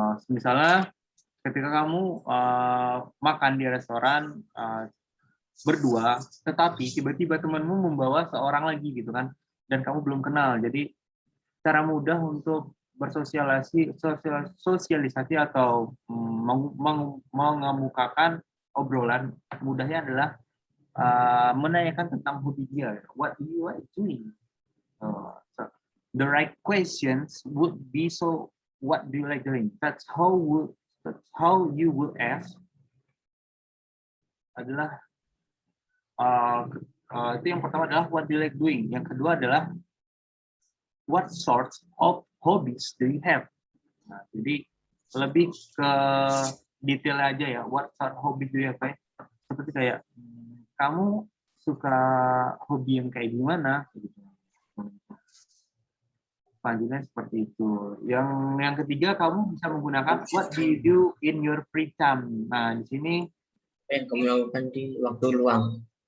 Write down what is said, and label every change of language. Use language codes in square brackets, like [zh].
[id] Misalnya ketika kamu makan di restoran berdua, tetapi tiba-tiba temanmu membawa seorang lagi gitu kan, dan kamu belum kenal. Jadi cara mudah untuk bersosialisasi atau mengemukakan obrolan mudahnya adalah menanyakan tentang hobi dia. [en] What do you like doing? So the right questions would be what do you like doing? That's how you will ask [id] adalah itu yang pertama adalah [en] what do you like doing. [id] Yang kedua adalah [en] what sorts of hobbies do you have? [id] Nah, jadi lebih ke detail aja ya. [en] What sort hobbies do you have? [id] Seperti kayak kamu suka hobi yang kayak gimana? Gitu. Selanjutnya seperti itu. Yang ketiga, kamu bisa menggunakan [en] what do you do in your free time. [id] Nah, di sini Yang kamu lakukan di waktu luang.